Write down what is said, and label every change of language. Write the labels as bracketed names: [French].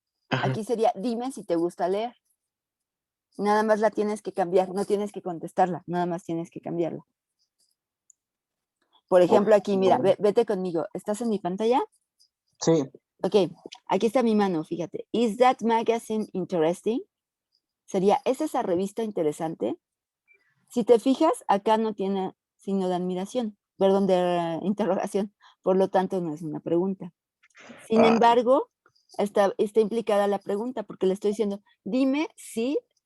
[Spanish] Aquí sería, dime si te gusta leer. Nada más la tienes que cambiar, no tienes que contestarla, nada más tienes que cambiarla. Por ejemplo, aquí, mira, vete conmigo. ¿Estás en mi pantalla? Sí. Ok, aquí está mi mano, fíjate. [English] Is that magazine interesting? [Spanish] Sería, ¿es esa revista interesante? Si te fijas, acá no tiene signo de admiración, perdón, de interrogación. Por lo tanto, no es una pregunta. Sin embargo, está implicada la pregunta porque le estoy diciendo, dime si